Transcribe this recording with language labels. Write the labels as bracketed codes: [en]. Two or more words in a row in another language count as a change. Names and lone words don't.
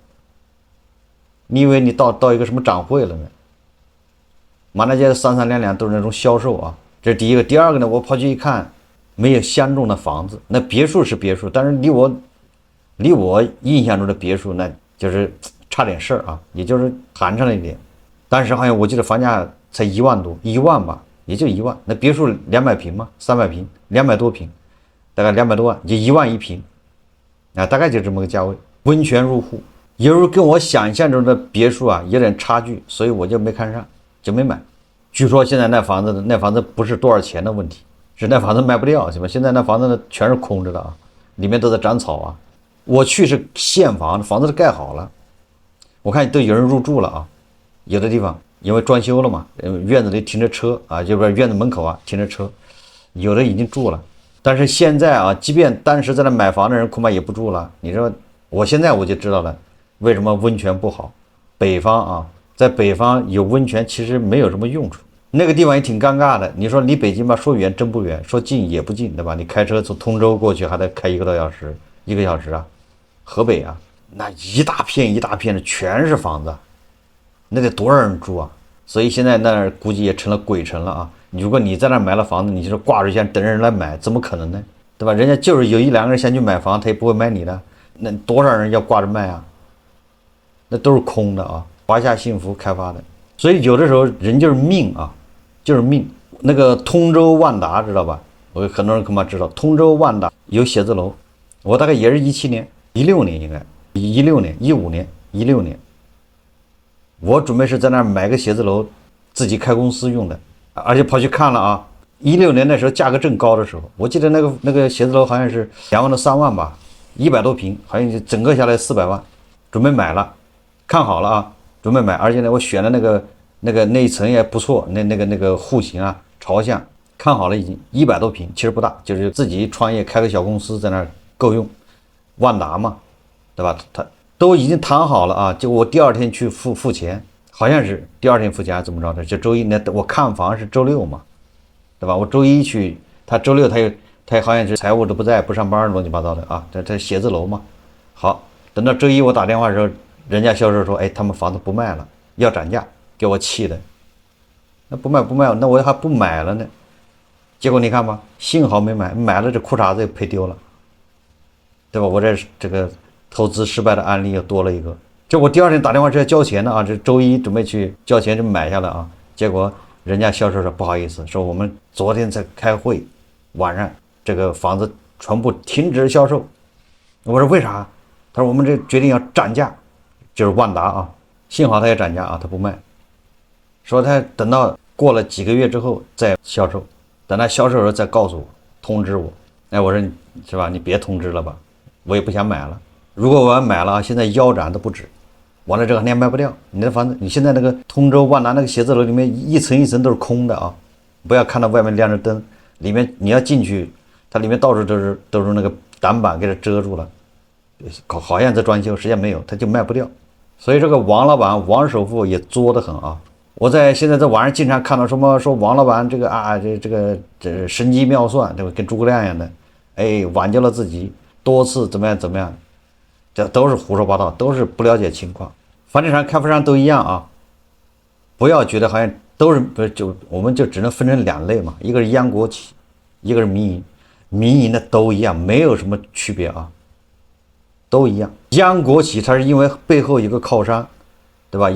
[zh] 你以為你到一個什麼展會了呢？滿大街3-2都是那種銷售啊，這是第一個。第二個呢，我跑去一看，沒有相中的房子，那別墅是別墅，但是離我印象中的別墅那就是差點事兒啊，也就是寒碜了一點。當時好像我記得房價才1萬多，1萬吧，也就1萬。那別墅200平嘛，300平，200多平，大概200多萬，就1萬1平，大概就這麼個價位。溫泉入戶，有時候跟我想象中的別墅啊有點差距，所以我就沒看上，就沒買。據說現在那房子不是多少錢的問題，是那房子賣不掉，是吧？現在那房子呢全是空着的啊，裡面都在長草啊。我去是現房，房子都蓋好了，我看都有人入住了啊。有的地方因為裝修了嘛，院子裡停着車啊，就不是院子門口啊停着車，有的已經住了。但是現在啊，即便当時在那買房的人恐怕也不住了。你说我現在我就知道了，為什麼溫泉不好？北方啊，在北方有溫泉其實沒有什麼用處。那個地方也挺尷尬的。你說離北京吧，說遠真不遠，說近也不近，對吧？你開車從通州過去還得開1個多小時，1個小時啊。河北啊，那一大片一大片的全是房子，那得多少人住啊？所以現在那兒估計也成了鬼城了啊！如果你在那兒買了房子，你就是掛着先等人來買，怎麼可能呢？对吧？人家就是有1-2個人先去買房，他也不會買你的。那多少人要掛着賣啊？那都是空的啊！華夏幸福開發的，所以有的時候人就是命啊，就是命。那個通州萬達知道吧？我很多人恐怕知道，通州萬達有寫字樓，我大概也是17年。16年應該16年15年16年，我準備是在那兒買個寫字樓，自己開公司用的，而且跑去看了啊。16年那時候價格正高的時候，我記得那個寫字樓好像是2萬到3萬吧，100多平，好像整個下來400萬，準備買了，看好了啊，準準備買，而且呢，我選的那一層也不錯，那個戶型啊，朝向看好了，已經100多平，其實不大，就是自己創業開個小公司在那兒夠用，萬達嘛，對吧？他都已經談好了啊，就我第二天去付錢，好像是第二天付钱還是怎麼着的？就周一那我看房是周六嘛，對吧？我周一去，他周六他好像是財務都不在，不上班，亂七八糟的啊，他寫字樓嘛。好，等到周一我打電話的時候，人家銷售說，哎，他們房子不賣了，要漲價，給我氣的。那不賣，那我還不買了呢。結果你看吧，幸好没買，買了這褲衩子也賠丟了，對吧？我這個投資失敗的案例又多了一個。就我第二天打電話是要交錢的啊，这周一準備去交錢就買下了啊，結果人家銷售說不好意思，說我們昨天才開會，晚上這個房子全部停止銷售。我說為啥？他說我們這決定要漲價，就是萬達啊，幸好他也漲價啊，他不賣，說他等到過了幾個月之後再銷售，等他銷售的時候再告訴我，通知我。哎，我說是吧？你別通知了吧，我也不想買了。如果我要買了，現在腰斬都不止。完了这个你也卖不掉，你的房子，你现在那個通州萬達那個寫字樓裡面一層一層都是空的啊，不要看到外面亮着燈，裡面你要進去，它裡面到處都是那個擋板給它遮住了，好像在裝修，實際上沒有，它就賣不掉。所以這個王老闆王首富也作得很啊！我現在在網上經常看到什麼說王老闆這個啊這神機妙算，對吧？跟諸葛亮一樣的，哎，挽救了自己多次怎麼樣，這都是胡說八道，都是不了解情況。房地產開發商都一樣啊，不要覺得好像都是不是就我們就只能分成兩類嘛，一個是央國企，一個是民營，民營的都一樣，沒有什麼區別啊，都一樣。央國企它是因為背後有個靠山，對吧？